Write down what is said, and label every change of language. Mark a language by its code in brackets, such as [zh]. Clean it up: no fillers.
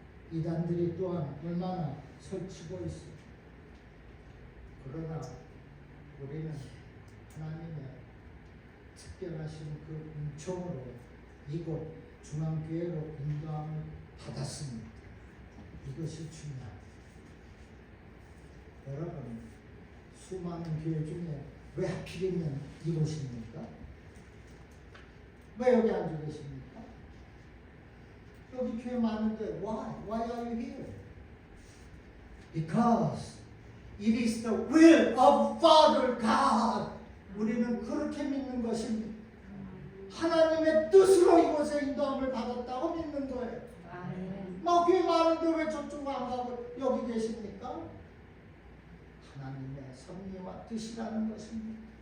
[ko] 이단들이 또한 얼마나 설치고 있습니다. 그러나 우리는 하나님의 특별하신 그 은총으로 이곳 중앙교회로 인도함을 받았습니다. 이것이 중요합니다. 여러분, 수많은 교회 중에 왜 하필이면 이곳입니까? 왜 여기 앉아 계십니까? 여기 교회 많은데 [en] why are you here? Because it is the will of Father God. [ko] 우리는 그렇게 믿는 것입니다. 하나님의 뜻으로 이곳에 인도함을 받았다고 믿는 거예요. 교회 많은데 왜 저쪽 안 가고 여기 계십니까? 하나님의 섭리와 뜻이라는 것입니다.